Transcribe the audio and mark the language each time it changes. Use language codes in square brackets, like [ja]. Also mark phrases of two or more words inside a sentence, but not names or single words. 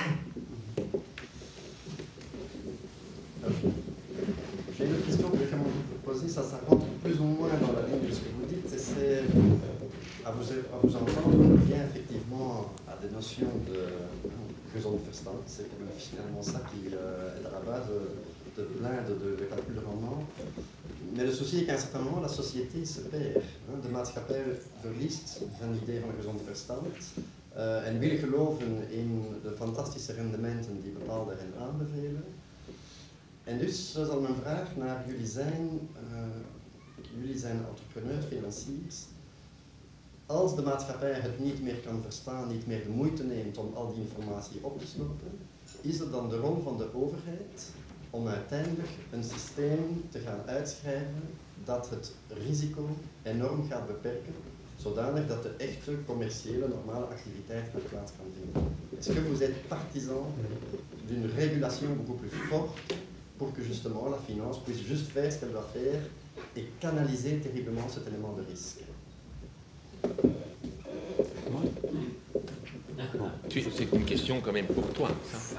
[fr] J'ai une autre question que j'aimerais vous poser, ça rentre plus ou moins dans la ligne de ce que vous dites, c'est à vous entendre, on revient effectivement à des notions de Gezondverstand, c'est finalement ça qui est à la base de plein de calculs de rendement. Mais le souci est qu'à un certain moment, la société se perd. [nl] De maatschappij verliest van idee van een gezond verstand en wil geloven in de fantastische rendementen die bepaalde hen aanbevelen. En dus zal mijn vraag naar jullie zijn entrepreneurs, financiers. Als de maatschappij het niet meer kan verstaan, niet meer de moeite neemt om al die informatie op te snoepen, is het dan de rol van de overheid om uiteindelijk een systeem te gaan uitschrijven dat het risico enorm gaat beperken, zodanig dat de echte commerciële normale activiteit naar plaats kan vinden. [fr] Est-ce que vous êtes partisan d'une régulation beaucoup plus forte pour que justement la finance puisse juste faire ce qu'elle doit faire et canaliser terriblement cet élément de risque? C'est une question quand même pour toi, ça.